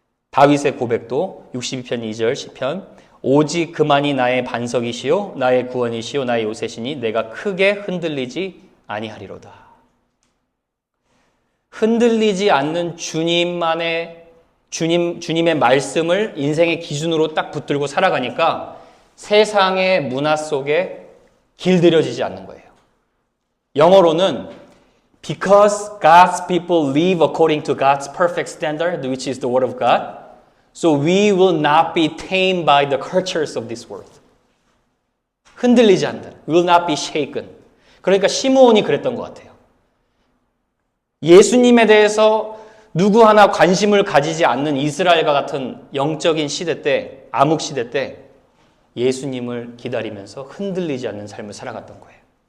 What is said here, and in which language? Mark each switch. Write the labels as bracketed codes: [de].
[ko] 다윗의 고백도 62편 2절 시편, 오직 그만이 나의 반석이시요 나의 구원이시요 나의 요새시니 내가 크게 흔들리지 아니하리로다. 흔들리지 않는 주님의 말씀을 인생의 기준으로 딱 붙들고 살아가니까 세상의 문화 속에 길들여지지 않는 거예요. 영어로는 [en] Because God's people live according to God's perfect standard, which is the Word of God, so we will not be tamed by the cultures of this world. [ko] 흔들리지 않는다. [en] We will not be shaken. [ko] 그러니까 시므온이 그랬던 것 같아요. 예수님에 대해서 누구 하나 관심을 가지지 않는 이스라엘과 같은 영적인 시대 때, 암흑 시대 때 예수님을 기다리면서 흔들리지 않는 삶을 살아갔던 거예요.